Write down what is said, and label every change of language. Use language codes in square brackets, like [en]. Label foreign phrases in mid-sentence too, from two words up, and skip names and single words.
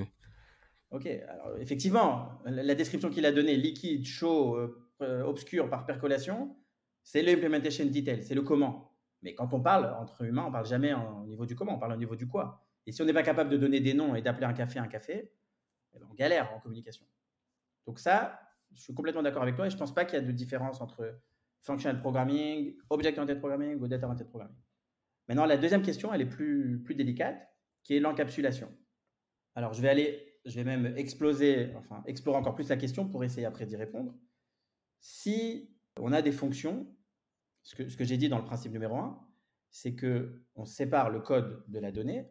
[fr] Ok, alors effectivement, la description qu'il a donnée, liquide, chaud, obscur par percolation, c'est l' [en] implementation detail, [fr] c'est le comment. Mais quand on parle entre humains, on parle jamais au niveau du comment, on parle au niveau du quoi. Et si on n'est pas capable de donner des noms et d'appeler un café, eh ben, on galère en communication. Donc ça, je suis complètement d'accord avec toi et je ne pense pas qu'il y a de différence entre [en] functional programming, object-oriented programming [fr] ou [en] data-oriented programming. [fr] Maintenant, la deuxième question, elle est plus délicate, qui est l'encapsulation. Alors, je vais même explorer encore plus la question pour essayer après d'y répondre. Si on a des fonctions, ce que j'ai dit dans le principe numéro 1, c'est qu'on sépare le code de la donnée.